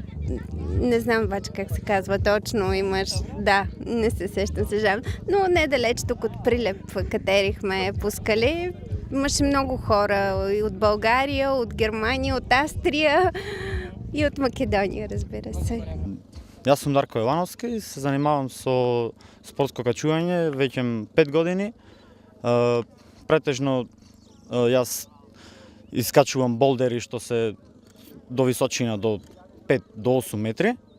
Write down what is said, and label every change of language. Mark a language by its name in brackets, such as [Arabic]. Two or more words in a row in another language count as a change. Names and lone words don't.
[Bulgarian] Не знам обаче как се казва точно, имаш... Да, не се сещам, съжалявам. Но недалеч тук от Прилеп катерихме по скали. Имаше много хора и от България, от Германия, от Австрия и от Македония, разбира се. [Macedonian] Јас сум Дарко Јовановски и се занимавам со спортско качување веќе 5 години. Претежно јас искачувам болдери што се до височина до 5 до 8 метри.